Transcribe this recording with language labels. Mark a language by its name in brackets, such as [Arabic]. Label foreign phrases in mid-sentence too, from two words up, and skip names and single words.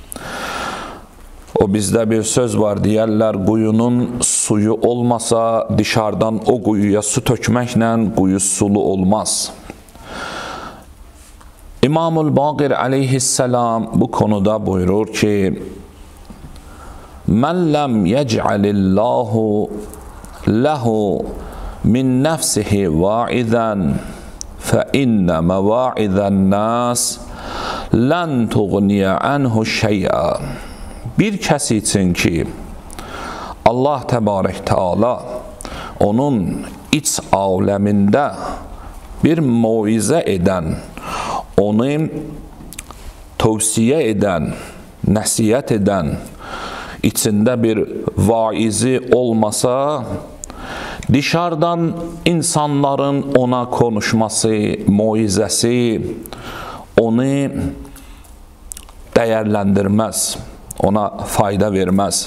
[Azerbaijani] O bizdə bir söz var, deyərlər, quyunun suyu olmasa, dışarıdan o quyuya su tökməklə quyu sulu olmaz. İmamul Baqir aleyhisselam bu konuda buyurur ki, [Arabic] من لم يجعل الله له من نفسه واعظا فَإِنَّ مَوَاعِذَ النَّاسِ لَنْ تُغْنِيَ عَنْهُ شَيْئًا. [Azerbaijani] Bir kəs üçün ki, Allah Təbarək Teala onun iç aləmində bir moizə edən, onu tövsiyə edən, nəsiyyət edən, içində bir vaizi olmasa, dışarıdan insanların ona konuşması, moizəsi onu dəyərləndirməz, ona fayda verməz.